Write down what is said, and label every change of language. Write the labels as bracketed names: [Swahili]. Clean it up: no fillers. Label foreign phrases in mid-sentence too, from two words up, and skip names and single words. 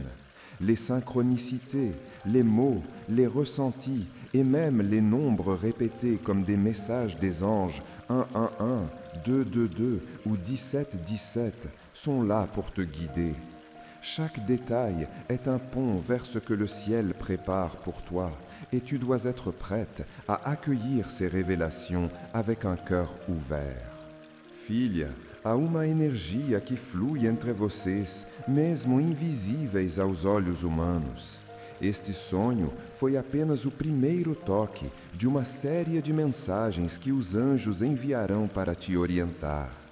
[French] Les synchronicités, les mots, les ressentis et même les nombres répétés comme des messages des anges 111, 222 ou 1717 sont là pour te guider. Chaque détail est un pont vers ce que le ciel prépare pour toi et tu dois être prête à accueillir ces révélations avec un cœur ouvert. [Portuguese] Filha, há uma energia que flui entre vocês, mesmo invisíveis aos olhos humanos. Este sonho foi apenas o primeiro toque de uma série de mensagens que os anjos enviarão para te orientar.